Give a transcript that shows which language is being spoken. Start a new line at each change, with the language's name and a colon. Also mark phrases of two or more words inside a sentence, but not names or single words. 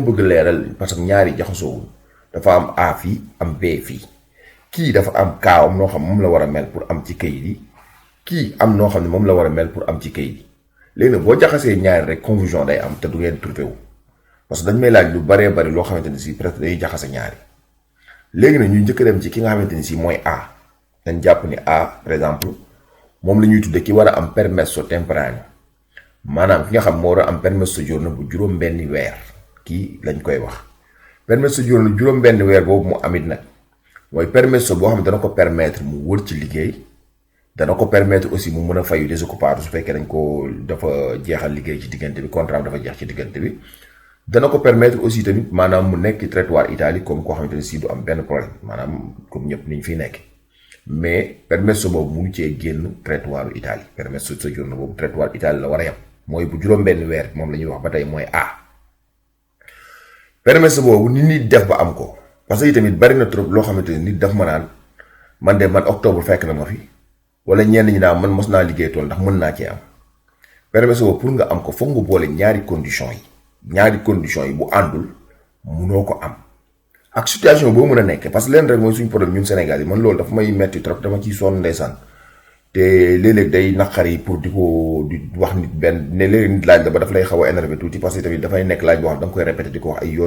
Wolof: bëgg leeral
French: parce que
Wolof: ñaari jaxasoowul dafa am A fii am B fii kii dafa am kaawam noo xam moom la war a mel pour am ci kayit yi kii am noo xam ne moom la war a mel pour am ci kayit yi léegi nag boo jaxasee ñaari rek confusion day am te du ngeen trouvé wu
French: parce que
Wolof: dañ may laaj lu baree bari loo xamante ni si presque day jaxase ñaari léegi nag ñu njëkk dem ci ki nga xamante ni si mooy A dañ jàpp ni A
French: par exemple
Wolof: moom la ñuy tudde ki war a am
Italian: permesso temporaneo
Wolof: maanaam ki nga xam moo war a am
Italian: permesso soggiorno
Wolof: bu juróom-benni weer kii lañ koy wax
Italian: permesso soggiorno
Wolof: juróom-benni weer boobu mu amit nag mooy permesso boo xam ne dana ko permettre mu wër ci liggéey dana ko
French: permettre aussi
Wolof: mu mën a fayu désoccupato su fekkee dañ ko dafa jeexal liggéey ci diggante bi contrat dafa jeex ci diggante bi dana ko
French: permettre aussi
Wolof: tamit maanaam mu nekk ci territoire Italie comme koo xamante ne si du am benn problème maanaam comme ñëpp niñ fiy nekk mais permesso boobu mu ngi cee génn territoire Italie
Italian: permesso soggiorno
Wolof: boobu territoire Italie la war a yem mooy bu juróom-benn weer moom la ñuy wax ba tey mooy A permesso boobu ni nit def ba am ko
French: parce que
Wolof: tamit bari na trop loo xamante ne nit daf ma naan man de man octobre fekk na ma fi wala ñenn ñi naan man mos naa liggéey tool ndax mën naa cee am permesso boobu pour nga am ko foog nga boole ñaari conditions yi bu àndul munoo ko am ak situation boo mën a nekk
French: parce que
Wolof: leen rek mooy suñu problème ñun Sénégal yi man loolu dafa may metti trop dama ciy sonn ndeysaan te léeg-léeg day naqari pour di wax nit benn ne léeg nit laaj la ba daf lay xaw a énervé tuuti parce que tamit dafay nekk laaj boo xam da nga koy répété di ko wax ay yoon